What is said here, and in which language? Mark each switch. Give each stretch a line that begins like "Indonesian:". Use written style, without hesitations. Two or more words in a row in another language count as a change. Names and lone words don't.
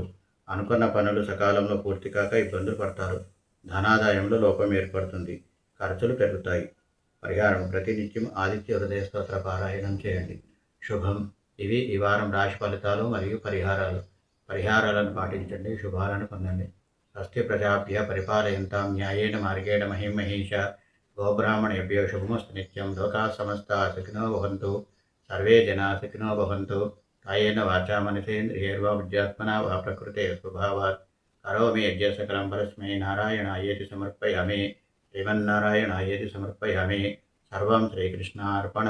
Telugu: అనుకున్న పనులు సకాలంలో పూర్తి కాక ఇబ్బందులు పడతారు. ధనాదాయంలో లోపం ఏర్పడుతుంది. ఖర్చులు పెరుగుతాయి. పరిహారం ప్రతినిత్యం ఆదిత్య హృదయ స్తోత్ర పారాయణం చేయండి. శుభం. ఇవి ఈ వారం రాశి ఫలితాలు మరియు పరిహారాలను పాటించండి. శుభాలను పొందండి.
Sanskrit: స్వస్తి ప్రజాభ్య పరిపాలయంతాం న్యాయేన మార్గేణ మహిం మహేష గోబ్రాహ్మణేభ్యో శుభమస్తు నిత్యం. లోకా సమస్తా సుఖినో భవంతు. సర్వే జనా సుఖినో భవంతు. కాయేన వాచా మనసేంద్రియైర్వా బుద్ధ్యాత్మనా వా ప్రకృతే స్వభావాత్ కరోమి యజ్ఞ సకలం పరస్మై నారాయణాయేతి సమర్పయామి. శ్రీమన్నారాయణాయేతి సమర్పయామి. సర్వం శ్రీకృష్ణార్పణమస్తు.